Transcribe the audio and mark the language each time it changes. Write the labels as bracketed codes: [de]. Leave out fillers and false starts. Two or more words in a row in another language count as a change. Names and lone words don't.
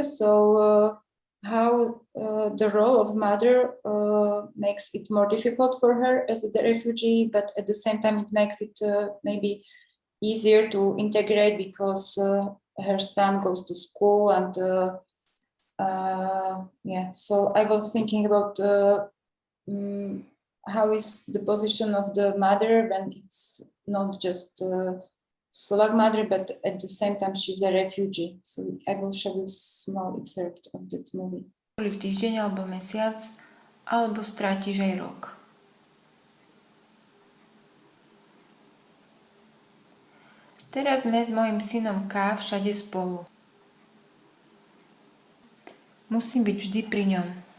[en] So how the role of mother makes it more difficult for her as a refugee, but at the same time it makes it maybe easier to integrate because her son goes to school, and so I was thinking about how is the position of the mother when it's not just Slovak mother, but at the same time she's a refugee. So I will show you a small excerpt of that movie. [sk] Týždeň alebo mesiac, alebo strátiš aj rok. Teraz sme s mojím synom K všade spolu. Musím byť vždy pri ňom.